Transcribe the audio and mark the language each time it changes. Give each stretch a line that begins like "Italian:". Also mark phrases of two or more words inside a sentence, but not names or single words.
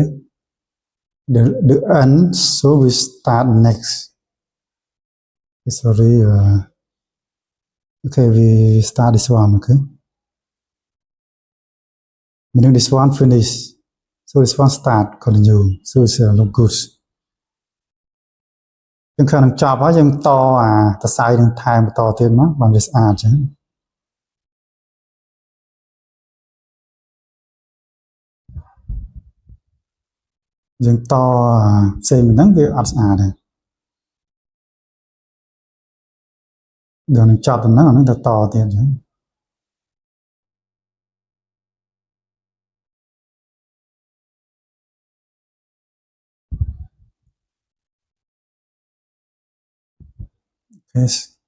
English: The end, so we start next. Sorry, okay, we start this one, okay. Meaning this one finish, so this one start continue, so it's look good.
Khmer: យើងឃើញនឹងចប់ហើយយើងតសរសៃនឹងថែមបន្តទៀតមកបានវាស្អាតចឹង យើងតផ្សេងហ្នឹងវាអត់ស្អាតទេដល់នឹងចប់ដំណឹងអាហ្នឹងទៅតទៀតចឹងYes.